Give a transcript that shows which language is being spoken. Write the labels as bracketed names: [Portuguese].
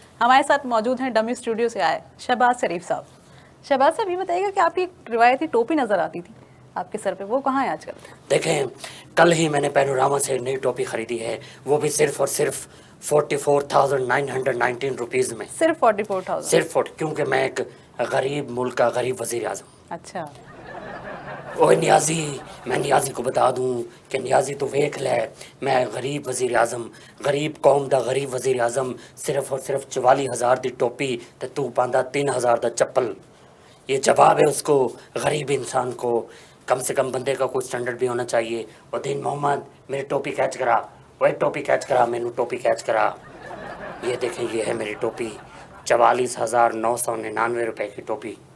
[Urdu] ہمارے ساتھ موجود ہیں ڈمی اسٹوڈیو سے آئے شہباز شریف صاحب. شہباز صاحب, یہ بتائیے گا کہ آپ کی روایتی ٹوپی نظر آتی تھی آپ کے سر پہ, وہ کہاں ہے آج کل؟ دیکھیں کل ہی میں نے پینوراما سے نئی ٹوپی خریدی ہے, وہ بھی صرف اور صرف 44,919 روپیز میں. صرف 44,000؟ صرف کیونکہ میں ایک غریب ملک کا غریب وزیر اعظم. اچھا. [Punjabi] اوے نیازی, [Urdu] میں نیازی کو بتا دوں [Punjabi] کہ نیازی تو ویکھ لے, میں غریب وزیر اعظم, غریب قوم دا غریب وزیر اعظم, صرف اور صرف 44,000 دی ٹوپی تے تو پاندا 3,000 دا چپل. [Urdu] یہ جواب ہے اس کو غریب انسان کو. کم سے کم بندے کا کوئی سٹینڈرڈ بھی ہونا چاہیے. [Punjabi] وہ دین محمد میری ٹوپی کیچ کرا, وہ ٹوپی کیچ کرا, مینو ٹوپی کیچ کرا. [Urdu] یہ دیکھیں یہ ہے میری ٹوپی, 44,999 روپے کی ٹوپی.